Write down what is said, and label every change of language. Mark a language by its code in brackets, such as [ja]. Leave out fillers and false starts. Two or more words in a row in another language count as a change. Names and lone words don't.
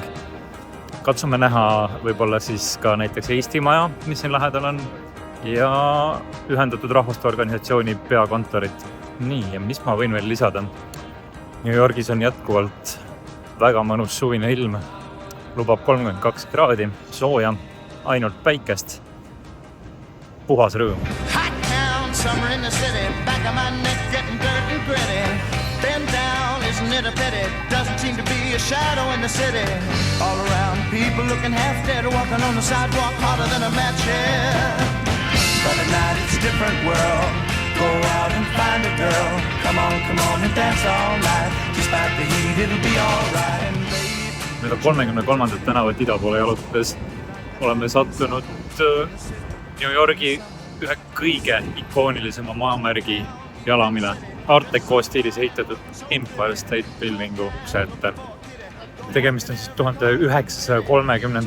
[et] Katsume näha võib-olla siis ka näiteks Eesti maja, mis siin lähedal on, ja Ühendatud Rahvaste Organisatsiooni peakontorit. Nii, ja mis ma võin veel lisada? New Yorgis on jätkuvalt väga mõnus suvine ilm. Lubab 32 kraadi, sooja, ainult päikest. Puhas rõõm. [en] Hot town, summer in the city, back of my neck getting dirt and gritty. Bend down, isn't it a pity? Doesn't seem to be a shadow in the city. All around, people looking half dead, walking on the sidewalk harder than a match here. But at night it's a different world. Go out and find a girl. Come on and dance all night. Despite the heat, it'll be all right. [et] Nüüd on 33. tänavat ida poole jalutades. Oleme sattunud New Yorgi ühe kõige ikoonilisema maamärgi jalamile. Art Deco stiilis ehitatud Empire State Buildingu ette. Tegemist on siis 1930.